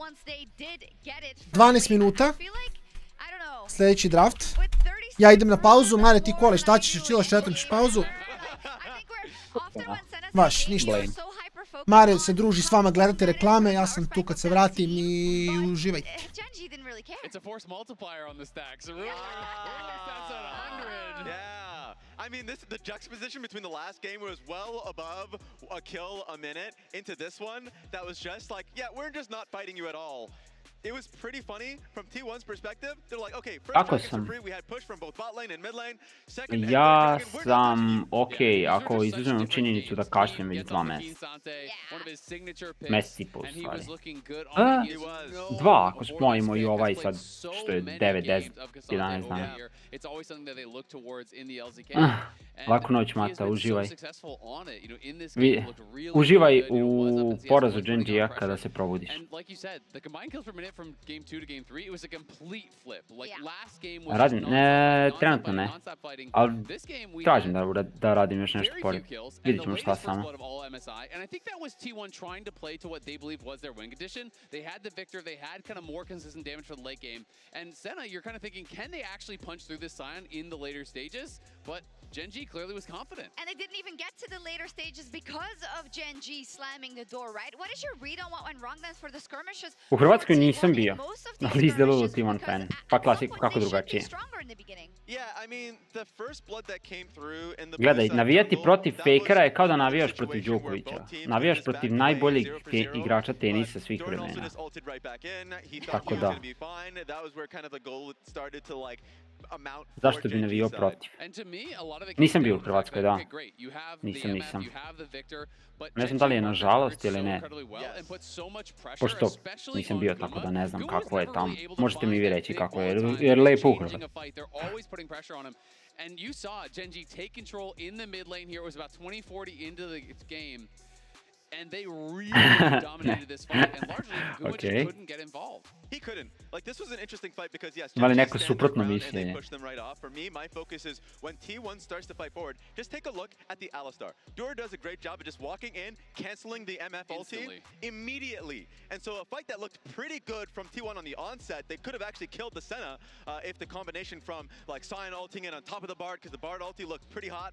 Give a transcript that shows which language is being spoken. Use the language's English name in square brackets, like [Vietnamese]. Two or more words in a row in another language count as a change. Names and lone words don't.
[Bosnian] 12 minuta. Sljedeći draft. Ja idem na pauzu, Mare ti kole, šta ćeš, čilaš, četvrtiš pauzu? Vaš, ništa. Mare se druži s vama, gledate reklame, ja sam tu kad se vratim i uživajte. [English] It's a force multiplier on the stacks. That's at 100. Yeah. I mean, the juxtaposition between the last game was well above a kill a minute into this one that was just like, yeah, we're just not fighting you at all. It was pretty funny from T1's perspective. They're like, okay, first targets for free. We had push from both bot lane and mid lane. [Bosnian] Ja sam okej, ako izuzmem činjenicu da kašljem već 2 mjeseca. Mjesec i pol stvari. 2 ako spojimo i ovaj sad što je 9, 10, 11 dana. Laku noć Mata, uživaj. Uživaj u porazu GENG-a kada se probudiš. [English] per minute from game 2 to game 3, it was a complete flip. Like last game was [Bosnian] Radim, trenutno ne, ali tražim da radim još nešto pored. Vidjet ćemo šta samo. [English] And I think that was T1 trying to play to what they believed was their win condition. They had the victor, they had kind of more consistent damage for the late game. And Senna, you're kind of thinking, can they actually punch through this Scion in the later stages? But GENG clearly was confident. And they didn't even get to the later stages because of GENG slamming the door, right? What is your read on what went wrong then for the skirmishes? [Bosnian] U Hrvatskoj nisam bio, ali izdelilo T1 fan. Pa klasiku, kako drugačije. Gledaj, navijati protiv Fakera je kao da navijaš protiv Đokovića. Navijaš protiv najboljeg igrača tenisa svih vremena. Tako da. Zašto bi navijao protiv? Nisam bio u Hrvatskoj, da. Nisam. Ne znam da li je nažalost ili ne. Pošto nisam bio, tako da ne znam kako je tamo. Možete mi vi reći kako je, jer lepo u Hrvatskoj. [English] And you saw GENG take control in the mid lane here. It was about 20-40 into the game. And they really dominated this fight, and largely Gumic couldn't get involved. He couldn't. Like, this was an interesting fight because, yes, [Bosnian] Ima li neko suprotno mišljenje? [English] push them right off. For me, my focus is when T1 starts to fight forward, just take a look at the Alistar. Thor does a great job of just walking in, canceling the MF ulti immediately. And so a fight that looked pretty good from T1 on the onset, they could have actually killed the Senna if the combination from, like, Scion ulting in on top of the Bard, because the Bard ulti looked pretty hot.